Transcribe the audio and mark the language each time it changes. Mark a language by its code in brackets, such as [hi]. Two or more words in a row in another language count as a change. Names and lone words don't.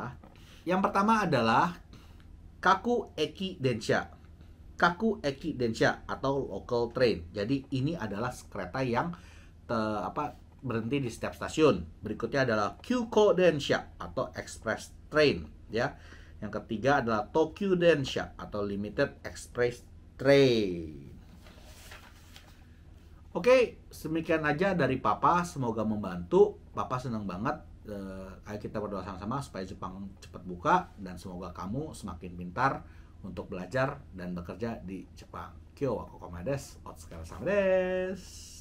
[id] Yang pertama adalah [ja] 各駅電車. 各駅電車 [id] atau [en] local train. [id] Jadi ini adalah kereta yang berhenti di setiap stasiun. Berikutnya adalah [ja] 急行電車 [id] atau [en] express train, [id] ya. Yang ketiga adalah [ja] 特急電車 [id] atau [en] limited express train. [id] Oke, demikian aja dari Papa. Semoga membantu. Papa senang banget. Ayo kita berdoa sama-sama supaya Jepang cepat buka dan semoga kamu semakin pintar untuk belajar dan bekerja di Jepang. [ja] 今日はここまでです. お疲れ様です.